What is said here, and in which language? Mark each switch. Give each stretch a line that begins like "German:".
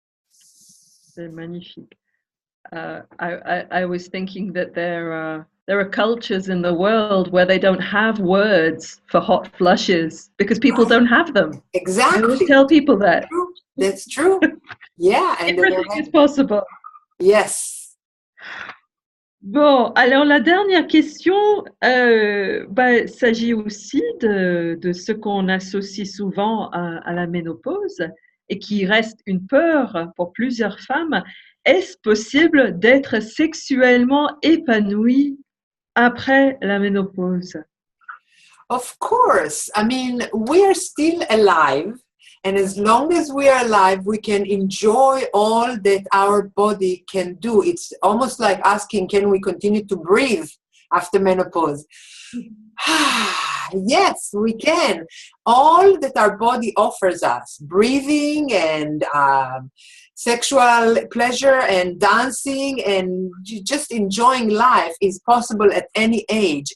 French: C'est magnifique.
English: I was thinking that there there are cultures in the world where they don't have words for hot flushes because people don't have them. I always Exactly. tell people that. True. That's true. Yeah. And Everything is possible. yes.
French: Bon, alors la dernière question s'agit aussi de ce qu'on associe souvent à la ménopause et qui reste une peur pour plusieurs femmes. Est-ce possible d'être sexuellement épanouie après la ménopause?
English: Of course. I mean, we are still alive. And as long as we are alive, we can enjoy all that our body can do. It's almost like asking, can we continue to breathe after menopause? Yes, we can. All that our body offers us, breathing and sexual pleasure and dancing and just enjoying life, is possible at any age.